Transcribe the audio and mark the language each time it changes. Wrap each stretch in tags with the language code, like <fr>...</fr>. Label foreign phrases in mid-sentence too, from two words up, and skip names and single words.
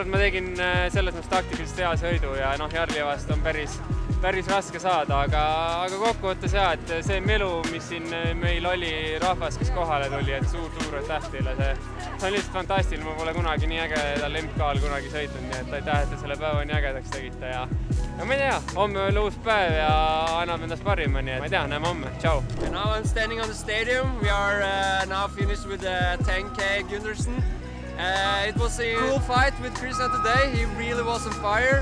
<et>et ma tegin selles mõttes taktikaliselt hea sõidu ja Jarli vastu on päris raske saada, aga kokkuvõttes jah, et see melu, mis siin meil oli, rahvas, kes kohale tuli, et suur aitäh teile, see on lihtsalt fantastiline, ma pole kunagi nii ägedal MK-l kunagi sõitnud, nii et aitäh, et te selle päeva nii ägedaks tegite ja ma ei tea, homme on uus päev ja annab endast parima, nii et ma ei tea, näeme homme, tšau!</et> <en>Now I'm standing on the stadium, we are now finished with the 10K Gundersen. It was a cool fight with Christian today, he really was on fire.</en>